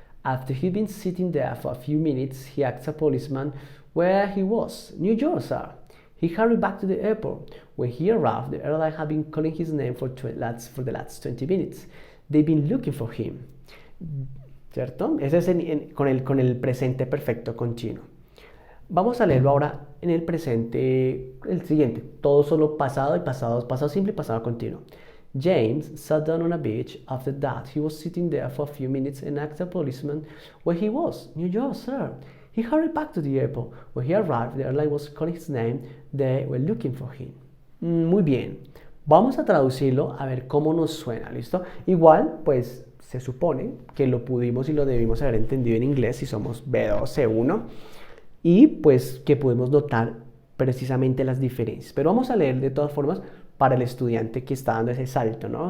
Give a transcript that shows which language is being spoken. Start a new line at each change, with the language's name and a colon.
English: After he'd been sitting there for a few minutes, he asked a policeman where he was. New York, sir. He hurried back to the airport. When he arrived, the airline had been calling his name for the last 20 minutes. They've been looking for him.
Spanish: ¿Cierto? Ese es con el presente perfecto continuo. Vamos a leerlo ahora en el presente, el siguiente. Todo solo pasado y pasado simple y pasado continuo.
English: James sat down on a beach. After that, he was sitting there for a few minutes and asked a policeman where he was. New York, sir. He hurried back to the airport. When he arrived, the airline was calling his name. They were looking for him.
Spanish: Muy bien. Vamos a traducirlo a ver cómo nos suena, ¿listo? Igual, pues, se supone que lo pudimos y lo debimos haber entendido en inglés si somos B2, C1. Y, pues, que podemos notar precisamente las diferencias. Pero vamos a leer de todas formas para el estudiante que está dando ese salto, ¿no?